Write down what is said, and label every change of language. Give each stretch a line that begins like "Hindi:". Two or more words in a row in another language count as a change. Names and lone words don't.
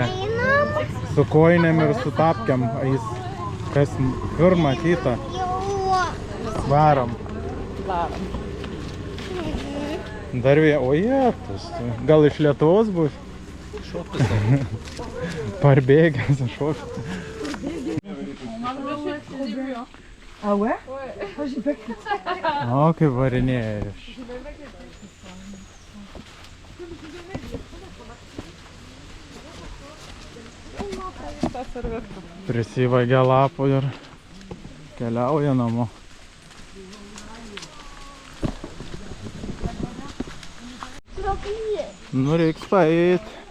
Lithuanian: Su kojinėm ir su tapkiam. Jis, kas kur matyta. Varom. Dar vien, o jėtus. Gal iš Lietuvos bus? Parbėgęs šokti.
French: Ah ouais? Oh, j'ai pas cru.
Lithuanian: O, kaip varinėja. Prisivagė lapų ir keliauja namo. Nu, reiks paeit.